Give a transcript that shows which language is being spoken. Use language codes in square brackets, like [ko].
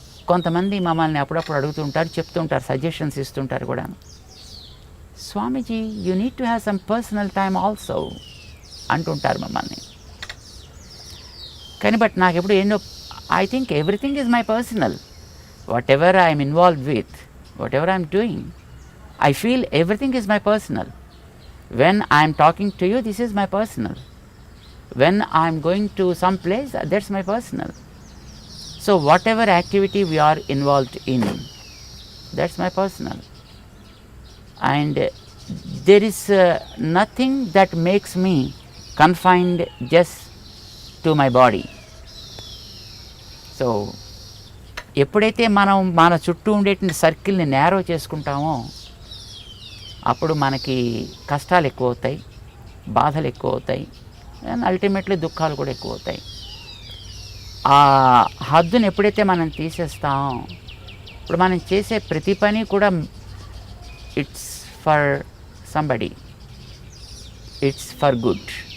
[te] కొంతమంది మమ్మల్ని అప్పుడప్పుడు అడుగుతుంటారు, చెప్తుంటారు, సజెషన్స్ ఇస్తుంటారు కూడా. [en] Swamiji, you need to have some personal time also [te] అంటుంటారు మమ్మల్ని. కానీ బట్ నాకు ఎప్పుడు ఎన్నో [en] I think everything is my personal. whatever I am involved with, whatever I am doing, I feel everything is my personal. When I am talking to you, this is my personal. When I am going to some place, that's my personal. So whatever activity we are involved in, that's my personal. And there is nothing that makes me confined just to my body. [te] So ఎప్పుడైతే మనం మన చుట్టూ ఉండేటువంటి సర్కిల్ని narrow చేసుకుంటామో అప్పుడు మనకి కష్టాలు ఎక్కువ అవుతాయి, బాధలు ఎక్కువ అవుతాయి, అండ్ అల్టిమేట్లీ దుఃఖాలు కూడా ఎక్కువ అవుతాయి. ఆ హద్దును ఎప్పుడైతే మనం తీసేస్తామో ఇప్పుడు మనం చేసే ప్రతి పని కూడా [en] It's for somebody, it's for good.